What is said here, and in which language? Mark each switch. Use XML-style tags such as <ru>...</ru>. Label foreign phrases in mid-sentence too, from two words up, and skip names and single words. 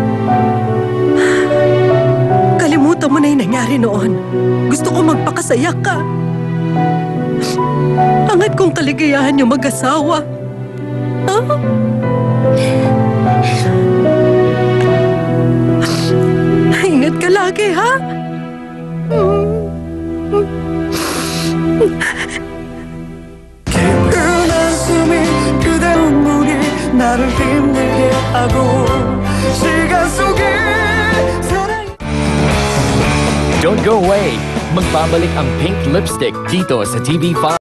<tl>Kalimutan mo na yung nangyari noon. Gusto ko magpakasaya ka. Hangad kong kaligayahan yung mag-asawa. Ingat ka lagi, ha?</tl> <ko>깊은 한숨이 그대 눈물이 나를 힘들게 하고 시간 속에 사랑이</ko> <en>Don't go away!</en> <tl>Magbabalik ang Pink Lipstick dito sa TV5.</tl>